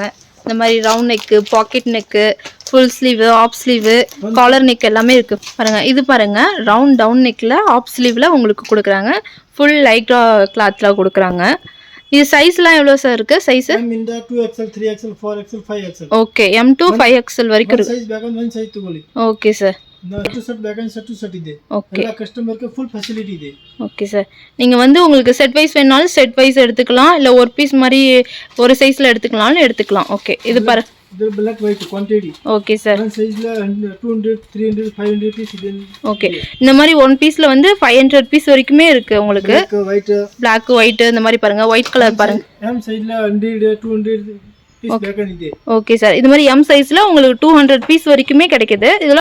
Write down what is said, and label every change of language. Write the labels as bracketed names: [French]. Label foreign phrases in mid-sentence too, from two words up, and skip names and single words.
[Tamil] இந்த மாதிரி [English] round neck, pocket neck, full sleeve, half sleeve, collar neck [Tamil] எல்லாமே இருக்கு பாருங்க. இது பாருங்க [English] round down neck half sleeve [Tamil] உங்களுக்கு கொடுக்குறாங்க. [English] full lycra cloth [Tamil] கொடுக்குறாங்க. இது சைஸ்லாம் எவ்வளோ சார் இருக்கு? சைஸ் [Kannada] M ಇಂದ 2XL 3XL 4XL 5XL. [Tamil] ஓகே M to 5XL வரைக்கும் இருக்கு. [Kannada] ಸೈಜ್ ಬೇಕಂದ್ರೆ ಒಂದು ಸೈಜ್ ತಗೊಳ್ಳಿ. [Tamil] ஓகே சார், [Kannada] ಸೆಟ್ ಬೇಕಂದ್ರೆ ಸೆಟ್ ಇದೆ. [Tamil] ஓகே [Kannada] ಎಲ್ಲ ಕಸ್ಟಮರ್ಗೆ [English] full facility [Kannada] ಇದೆ. [Tamil] ஓகே சார், நீங்கள் வந்து உங்களுக்கு [English] set wise [Tamil] வேணாலும் [English] set wise [Tamil] எடுத்துக்கலாம். இல்லை ஒரு பீஸ் மாதிரி ஒரு சைஸில் எடுத்துக்கலாம்னு எடுத்துக்கலாம். ஓகே இது பாரு [English] ಇದು black white quantity. [Tamil] ஓகே சார், [Kannada] ಒಂದು ಸೈಜ್ல 200 300 500 ಪೀಸ್ ಇದೆ. [Tamil] ஓகே இந்த மாதிரி [English] one piece [Tamil] வந்து 500 பீஸ் வரைக்குமே இருக்குது உங்களுக்கு. [English] black white black white [Tamil] இந்த மாதிரி பாருங்க. [English] white colour [Tamil] பாருங்க. [Kannada] M ಸೈಜ್ல 100 200 பீஸ் ಬೇಕಂದಿದೆ. [Tamil] ஓகே சார், இது மாதிரி M சைஸில் உங்களுக்கு 200 பீஸ் வரைக்குமே கிடைக்குது. இதெல்லாம்